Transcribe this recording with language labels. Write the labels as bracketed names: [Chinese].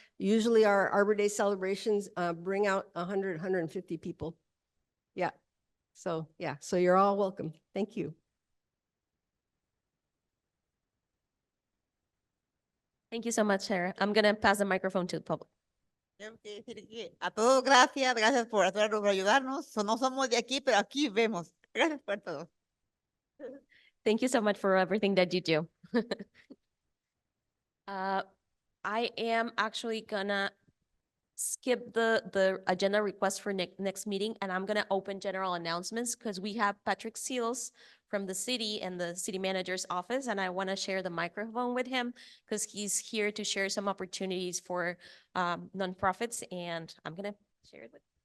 [English] Usually our Arbor Day celebrations bring out 100, 150 people. Yeah. So you're all welcome. Thank you. Thank you so much, Sarah. I'm going to pass the microphone to the public. [Spanish] Tengo que decir que a todos gracias, gracias por ayudarnos. No somos de aquí, pero aquí vemos. Gracias por todo. [English] Thank you so much for everything that you do. I am actually gonna skip the agenda request for next meeting, and I'm gonna open general announcements because we have Patrick Seals from the city and the city manager's office, and I want to share the microphone with him because he's here to share some opportunities for nonprofits, and I'm gonna share it with.